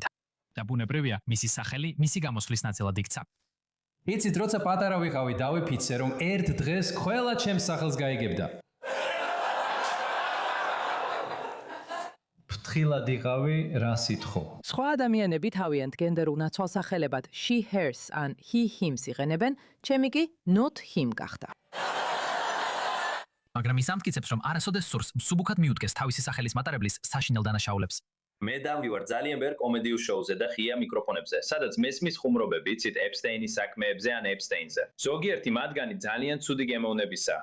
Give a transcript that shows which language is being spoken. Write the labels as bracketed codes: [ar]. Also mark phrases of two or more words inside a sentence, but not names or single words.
[ka] და ბუნებრივია, მისი სახელი მისი გამოსვლის ნაწილად იქცა. იცით, როცა პატარა ვიყავი, დავიფიცე, რომ ერთ დღეს ყველა ჩემს სახელს გაიგებდა. ფრთხილად იყავი, რა სითხო. სხვა ადამიანები თავიანთ გენდერულ ნაცვალსახელებად [en] she hers [ka] ან [en] he hims [ka] იყენებენ, ჩემი კი [en] not him [ka] გახდა. მაგრამ ის ამტკიცებს, რომ არასოდეს სურს მსუბუქად მიუდგეს თავისი სახელის მატარებლის საშინელ დანაშაულებს. მე დავდივარ ძალიან ბევრ კომედიურ შოუზე და ღია მიკროფონებზე, სადაც მესმის ხუმრობები, იცით, ეპსტეინის საქმეებზე ან ეპსტეინზე. ზოგიერთი მათგანი ძალიან ცუდი გემოვნებისაა.